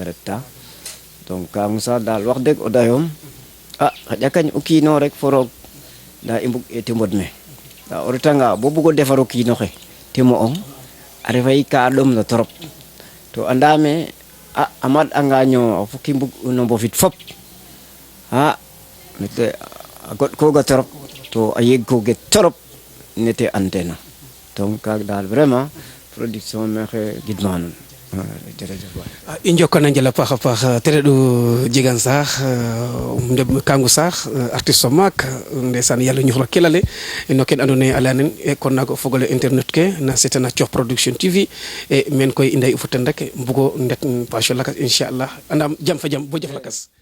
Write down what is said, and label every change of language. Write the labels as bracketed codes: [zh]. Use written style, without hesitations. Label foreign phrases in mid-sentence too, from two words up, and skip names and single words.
[srr] reta donc kam sa dal wax deg o dayom xaƴa kañ o kiino rek fo roog nda i mbug e te mbod me nda o retanga bo bugo defar o kiino xe te mo'ong a refay ka ɗom na trop to andame a maɗ anga ñoow foki mbug no mbofit fop mete a goɗ koga trop to a yeg koge trop nete antena donc kaga dal [fr] vraiment production [srr] mexe gidma nuun jerejef i njokana njal a paax a paax te reɗ'u jegan saax ndeɓ kangu saax artiste o maak ndeysaan yàlla ñuxro kelale no ken andoona yee a leya nen kon naaga o fogole internet ke na seetana Coox Production TV e men koy i ndeyu fo ten rek mbugo ndet page lakas inchallah andam jam fa jam bo jaf lakas